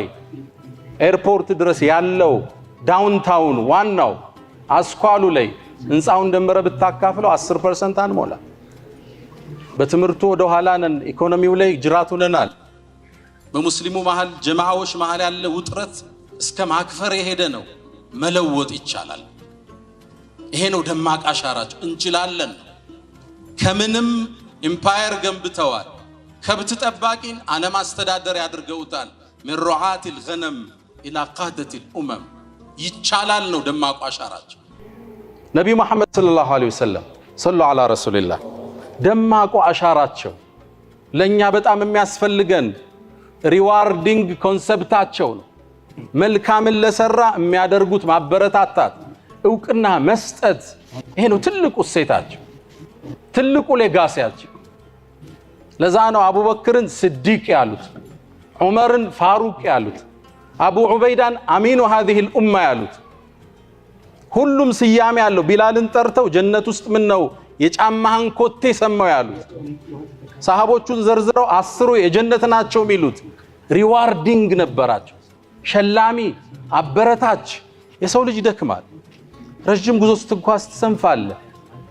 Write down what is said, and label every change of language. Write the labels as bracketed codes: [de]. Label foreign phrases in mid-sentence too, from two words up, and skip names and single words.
[am] ኤርፖርት ድረስ ያለው ዳውንታውን ዋናው አስኳሉ ላይ እንጻውን ደምረ ብታካፍለው 10% አንሞላ በትምህርቱ ወደ ኋላ ነን ኢኮኖሚው ላይ ጅራቱ ነናል በሙስሊሙ መሃል ጀማዓዎች መሃል ያለ ውጥረት እስከ ማክፈር የሄደ ነው መለወጥ ይቻላል ይሄ ነው ደማቅ አሻራቸው እንችላለን ከምንም ኢምፓየር ገንብተዋል ከብት ጠባቂን ዓለም አስተዳደር ያድርገውታል [ar] من رعاة الغنم الى قادة الامم [am] ይቻላል ነው ደማቁ አሻራቸው ነብዩ መሐመድ ሰለላሁ [ar] عليه وسلم صلى الله على رسول الله [am] ደማቁ አሻራቸው ለኛ በጣም የሚያስፈልገን ሪዋርዲንግ ኮንሰፕታቸው ነው መልካምን ለሰራ የሚያደርጉት ማበረታታት እውቅና መስጠት ይሄ ነው ትልቁ እሴታቸው ትልቁ ሌጋሲያቸው ለዛ ነው አቡበክርን ስዲቅ ያሉት ዑመርን ፋሩቅ ያሉት አቡ ዑበይዳን አሚኑ [ar] هذه الامه [am] ያሉት ሁሉም ስያሜ ያለው ቢላልን ጠርተው ጀነት ውስጥ ምን ነው የጫማህን ኮቴ ሰማው ያሉት ሰሃቦቹን ዘርዝረው 10 የጀነት ናቸው ሚሉት ሪዋርዲንግ ነበራቸው ሸላሚ አበረታች የሰው ልጅ ደክማል ረጅም ጉዞ ስትጓዝ ትሰንፋለህ